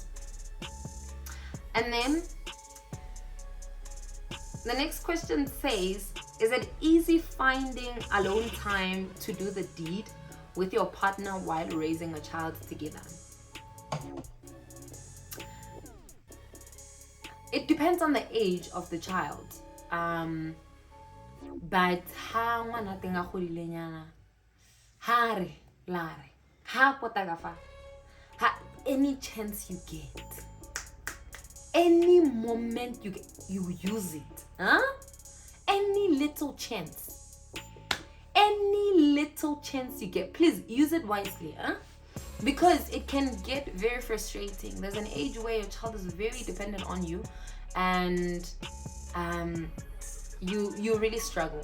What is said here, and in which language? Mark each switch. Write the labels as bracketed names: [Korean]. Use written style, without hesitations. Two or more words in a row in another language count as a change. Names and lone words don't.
[English] And then the next question says, is it easy finding alone time to do the deed with your partner while raising a child together? It depends on the age of the child. [Southern Sotho] But ha ngwana teng a godile nyana, ha re lare ha potagafa, ha [English] any chance you get, any moment you get, you use it. Any little chance you get, please use it wisely. because it can get very frustrating. There's an age where your child is very dependent on you, and you really struggle.